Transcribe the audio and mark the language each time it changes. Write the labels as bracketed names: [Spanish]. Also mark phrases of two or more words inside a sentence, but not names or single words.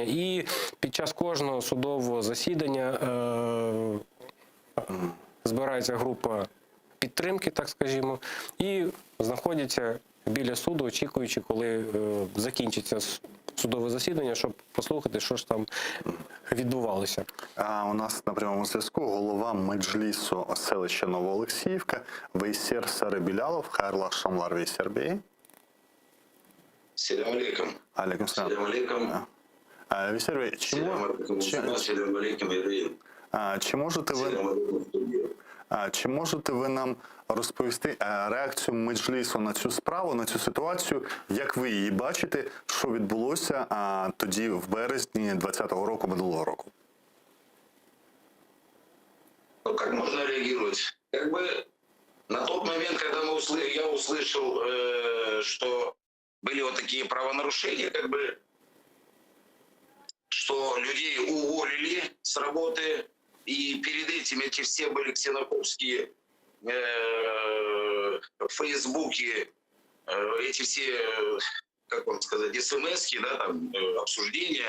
[Ukrainian] І під час кожного судового засідання збирається група підтримки, так скажімо, і знаходяться біля суду, очікуючи, коли закінчиться судове засідання, щоб послухати, що ж там відбувалося. А у нас на прямому зв'язку голова меджлісу селища Новоолексіївка Вейсер Сарибілялов. [Crimean Tatar] Хайрлах Шамлар Вейсер Бей. [Arabic] سلام عليكم. عليكم سلام. سلام عليكم. [Ukrainian] Вейсер Бей, чи можете ви нам розповісти реакцію меджлісу на цю справу, на цю ситуацію, як ви її бачите, що відбулося тоді в березні 2020 року, минулого року? [Russian] Ну, как можно реагировать? Как бы на тот момент, когда я услышал, что были вот такие правонарушения, как бы, что людей уволили с работы, и перед этим эти все были ксенофобские фейсбуки, эти все, как вам сказать, смс-ки, да, там, обсуждения.